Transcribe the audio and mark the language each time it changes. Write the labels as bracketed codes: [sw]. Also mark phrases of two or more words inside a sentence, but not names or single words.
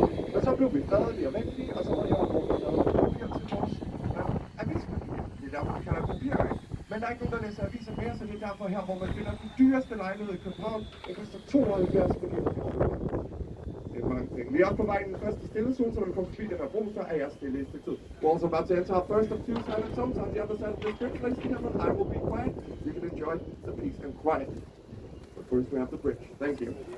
[da] Men så blev vi fredelige og vigtige, og så var det her, hvor vi lavede papir til vores avispapir. Det er derfor, vi kalder Papirøen. Men der er ikke nogen, der læser aviser mere, så det er derfor her, hvor man finder den dyreste lejlighed i København. Det koster 72 millioner. Det er mange ting. Vi er også på vej i den første stillezone, så når vi kommer forbi den her bro, så er jeg stille i et stykke tid. [en] We're also about to enter our first of 2 silent zones on the other side of this bridge. Ladies and gentlemen, I will be quiet. You can enjoy the peace and quiet. But first we have the bridge. Thank you.